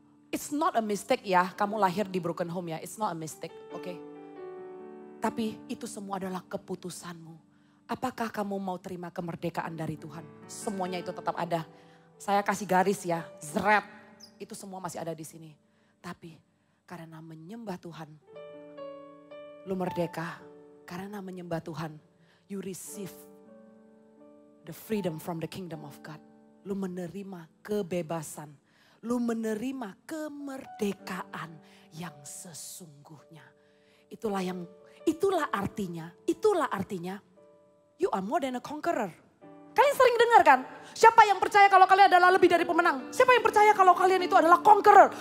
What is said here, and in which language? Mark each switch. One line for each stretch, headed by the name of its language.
English: It's not a mistake ya,
Indonesian: kamu lahir di broken home ya,
English: it's not a mistake, oke?
Indonesian: Tapi itu semua adalah keputusanmu. Apakah kamu mau terima kemerdekaan dari Tuhan? Semuanya itu tetap ada. Saya kasih garis ya, zret, itu semua masih ada di sini. Tapi karena menyembah Tuhan, lu merdeka. Karena menyembah Tuhan,
English: you receive the freedom from the kingdom of God.
Indonesian: Lu menerima kebebasan. Lu menerima kemerdekaan yang sesungguhnya. Itulah artinya
English: you are more than a conqueror.
Indonesian: Kalian sering dengar kan? Siapa yang percaya kalau kalian adalah lebih dari pemenang? Siapa yang percaya kalau kalian itu adalah conqueror?